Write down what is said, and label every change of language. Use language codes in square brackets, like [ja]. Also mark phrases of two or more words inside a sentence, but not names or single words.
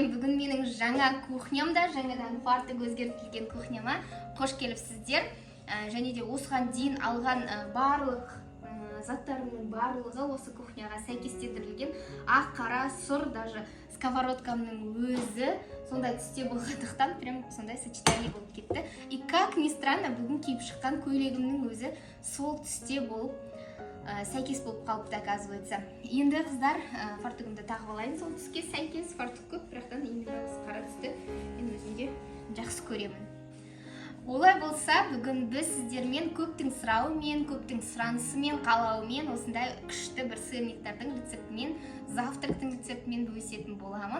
[kk] Бүгін менің жаңа кухнямда, жаңадан фартық өзгертілген кухняма қош келіпсіздер. Және де осыған дейін алған барлық заттарымның барлығы осы кухняға сәйкестендірілген. Ақ, қара, сұр, даже сковородкамның өзі сондай түсте болғандықтан прям сондай сочетание болып кетті. [ru] И как ни странно, [kk] бүгін киіп шыққан көйлегімнің өзі сол түсте болып сәйкес болып қалыпты, оказывается. Енді қыздар, фартугымды тағып алайын, сол түске сәйкес фартук көп, бірақтан именно қара түсті мен өзімде жақсы көремін. Олай болса, бүгін біз сіздермен көптің сұрауымен, көптің сұранысымен, қалауымен осындай күшті бір сырниктардың рецептімен, завтрактың рецептімен бөлісетін боламын.